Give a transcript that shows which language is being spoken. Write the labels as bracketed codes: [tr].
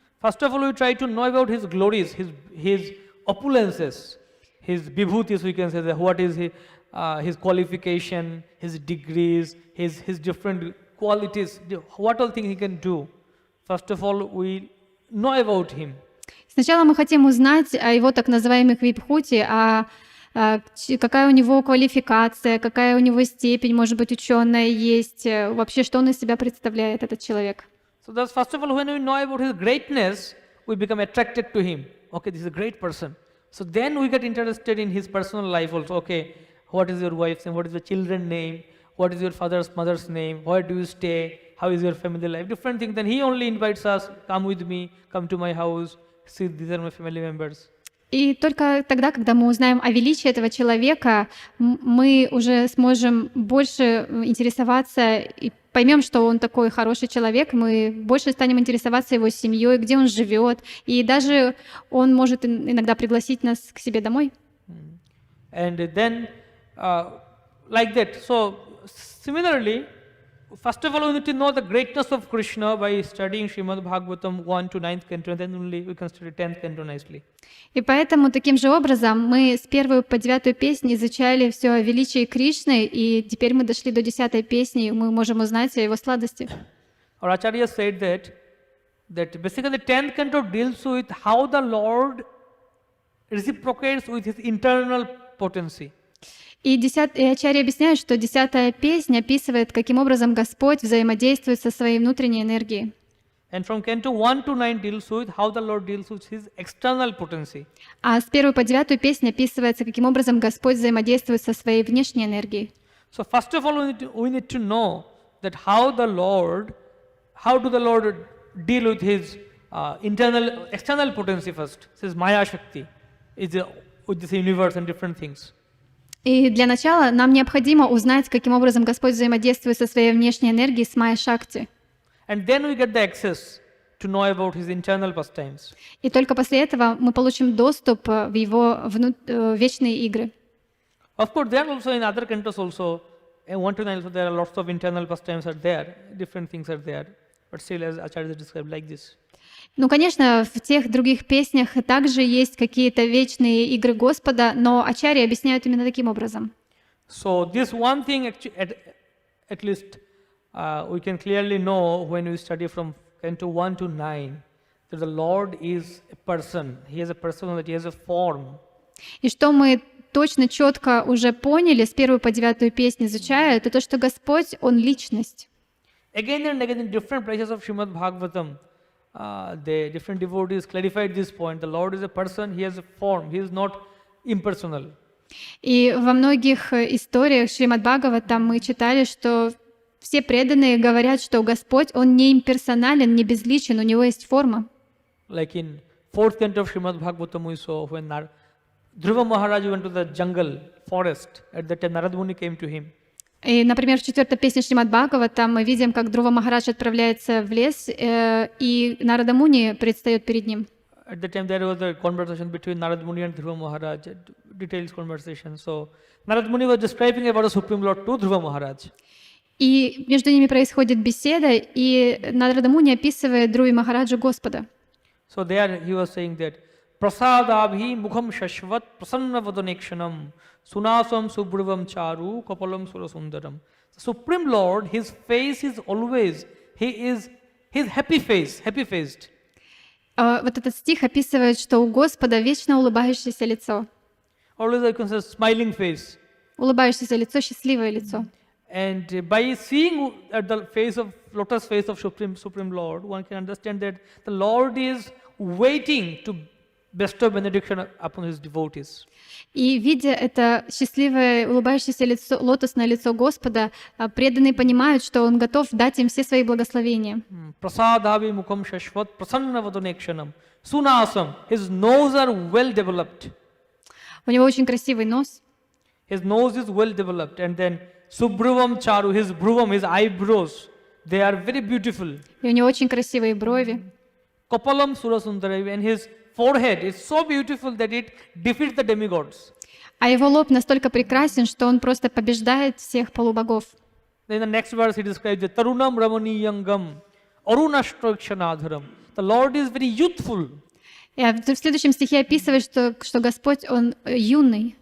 [en] First of all, we try to know about his glories, his opulences, his vibhutis, we can say that what is his qualification, his degrees, his different qualities, what all things he can do. First of all, we know about him. [ru] Сначала мы хотим узнать о его так называемых вибхути, какая у него квалификация, какая у него степень, может быть, ученая есть, вообще, что он из себя представляет, этот человек. [en] So that's first of all, when we know about his greatness, we become attracted to him. Okay, this is a great person. So then we get interested in his personal life also. Okay, what is your wife's name? What is your children's name? What is your mother's name? Where do you stay? How is your family life? Different things. Then he only invites us, come with me, come to my house, see, these are my family members. [ru] И только тогда, когда мы узнаем о величии этого человека, мы уже сможем больше интересоваться и поймем, что он такой хороший человек, мы больше станем интересоваться его семьей, где он живет, и даже он может иногда пригласить нас к себе домой. [en] And then, like that. So, similarly, first of all, we need to know the greatness of Krishna by studying Srimad Bhagavatam 1 to 9th canto, and then only we can study 10th canto nicely. [ru] И поэтому таким же образом мы с 1 по 9 песни изучали все о величии Кришны, и теперь мы дошли до 10 песни, и мы можем узнать о его сладости. [en] Our Acharya said that basically 10th canto deals with how the Lord reciprocates with his internal potency. [ru] И Ачарья объясняет, что 10 песня описывает, каким образом Господь взаимодействует со своей внутренней энергией. [en] And from canto 1 to 9 deals with how the Lord deals with his external potency. [ru] А с 1 по 9 песня описывается, каким образом Господь взаимодействует со своей внешней энергией. [en] So first of all, we need to know that how do the Lord deal with his external potency first. This is Maya Shakti, with this universe and different things. [ru] И для начала нам необходимо узнать, каким образом Господь взаимодействует со своей внешней энергией с Майя Шакти. [en] And then we get the access to know about his internal pastimes. [ru] И только после этого мы получим доступ в его вечные игры. [en] Of course, there also in other cantos also, 1 to 9 also there are lots of internal pastimes are there, different things are there. But still, as Acharya described like this. [ru] Ну, конечно, в тех других песнях также есть какие-то вечные игры Господа, но ачарьи объясняют именно таким образом. [en] So this one thing at least we can clearly know when we study from Canto 1 to 9 that the Lord is a person. He has a personality, he has a form. [ru] И что мы точно, четко уже поняли с 1 по 9 песню изучая, это то, что Господь, Он личность. [en] Again and again in different places of Srimad Bhagavatam, the different devotees clarified this point. The Lord is a person, he has a form, he is not impersonal. [ru] И во многих историях Шримад Бхагаватам мы читали, что все преданные говорят, что Господь, Он не имперсонален, не безличен, у Него есть форма. [en] Like in 4th canto of Srimad Bhagavatam we saw when Dhruva Maharaj went to the jungle, forest, at that time Narad Muni came to him. [ru] И, например, в 4 песне Шримад Бхагаватам мы видим, как Друва Махарадж отправляется в лес, и Нарада Муни предстает перед ним. [en] At that time there was a conversation between Narad Muni and Dhruva Maharaj, a detailed conversation. So Narad Muni was describing about the Supreme Lord to Dhruva Maharaj. [ru] И между ними происходит беседа, и Нарада Муни описывает Друве Махараджу Господа. [en] So there he was saying that [sa] Prasadabhi mukham shashvat prasanna vadanekshanam sunasam subhruvam charu kapalam surasundaram. [en] The Supreme Lord, his face is always, he's happy faced. [ru] Вот этот стих описывает, что у Господа вечно улыбающееся лицо. [en] Always I can say smiling face. [ru] Улыбающееся лицо, счастливое лицо. [en] And by seeing at the lotus face of Supreme Lord, one can understand that the Lord is waiting to bestow benediction upon his devotees. [ru] И видя это счастливое, улыбающееся лицо, лотосное лицо Господа, преданные понимают, что Он готов дать им все свои благословения. [sa] Prasadhavi mukham shashvat prasanna vadanekshanam sunasam. [en] His nose are well developed. [ru] У него очень красивый нос. [en] His nose is well developed, and then [sa] subhruvam charu, [en] his bhruvam, his eyebrows, they are very beautiful. [ru] И у него очень красивые брови. [sa] Kapalam surasundara, [en] and his forehead is so beautiful that it defeats the demigods. [ru] А его лоб настолько прекрасен, что он просто побеждает всех полубогов. [en] Then the next verse he describes the [sa] Tarunam Ramaniyangam Arunashtrakshanadharam. [en] The Lord is very youthful. [ru] И в следующем стихе описывает, что Господь, Он юный.